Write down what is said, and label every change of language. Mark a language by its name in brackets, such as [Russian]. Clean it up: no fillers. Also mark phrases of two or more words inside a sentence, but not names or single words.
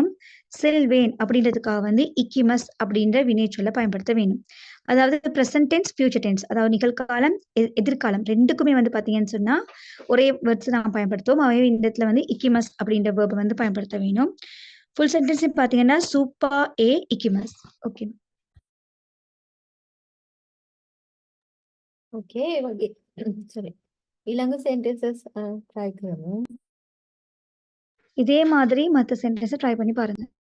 [Tamil] செல்வேன் அப்படின்றதுக்காக வந்து இக்கிமஸ் அப்படின்ற வினைச்சொல்லை பயன்படுத்த வேணும். அதாவது [English] present tense, future tense, [Tamil] அதாவது நிகழ்காலம், எதிர்காலம் ரெண்டுக்குமே வந்து பார்த்தீங்கன்னு சொன்னா ஒரே வேர்ட்ஸ் நான் பயன்படுத்துவோம். அவை இந்த இடத்துல வந்து இக்கிமஸ் அப்படின்ற வேர்பை வந்து பயன்படுத்த வேணும். [English] full sentence [Tamil] பார்த்தீங்கன்னா [Japanese] スーパーへ行きます. [Tamil] ஓகே. [English] Okay, වගේ. sorry. [Sinhala] ඊළඟ [English] sentences try [Sinhala] කරමු. [Tamil] இதே மாதிரி மற்ற [English] sentence try [Tamil] பண்ணி பாருங்க.